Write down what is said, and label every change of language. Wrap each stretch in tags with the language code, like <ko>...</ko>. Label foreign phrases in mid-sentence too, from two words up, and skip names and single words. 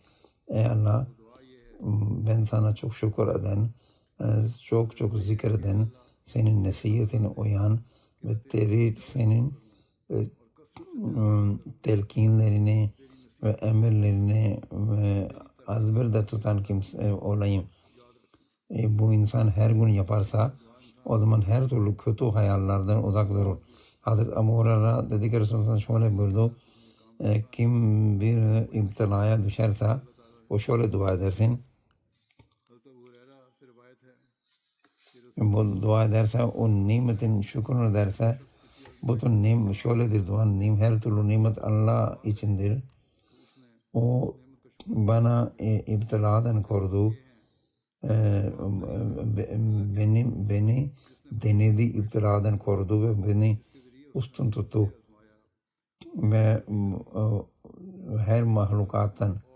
<tr>Ey Allah, ben sana çok şükür eden, çok zikreden, senin nasihatine uyan ve senin telkinlerini ve emirlerini ve azberde tutan kimse olayım. Bu insan her gün yaparsa o zaman her türlü kötü hayallerden uzak durur. Hazreti Ebu Hureyre dedi ki Resulullah şöyle buyurdu. Kim bir imtilaya düşerse o şöyle dua edersin.</tr> <ur>حضرت ابو ہریرہ سے روایت ہے کہ</ur> <tr>Bu dua ederse o nimetin şükrünü ederse bütün şöyledir dua. Her türlü nimet Allah içindir. O bana iptiladan korudu. Beni denedi iptiladan korudu ve beni üstün tuttu ve her mahlukattan.</tr>